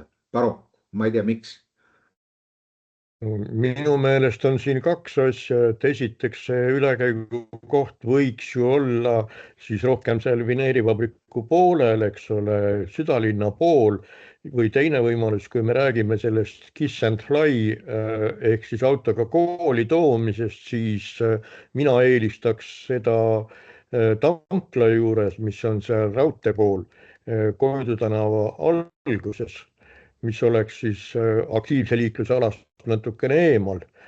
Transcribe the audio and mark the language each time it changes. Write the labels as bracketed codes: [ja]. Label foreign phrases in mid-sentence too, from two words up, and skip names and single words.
[et] Paraku, ma ei tea miks. Minu meelest on siin kaks asja, et esiteks see ülekäigu koht võiks ju olla siis rohkem seal vineerivabriku poolel, eks ole, südalinna pool, või teine võimalus, kui me räägime sellest [en] kiss and fly [et] ehk siis autoga kooli toomisest, siis mina eelistaks seda tankla juures, mis on seal raudtee pool, Koidu tänava alguses, mis oleks siis aktiivse liikluse alast natukene eemal.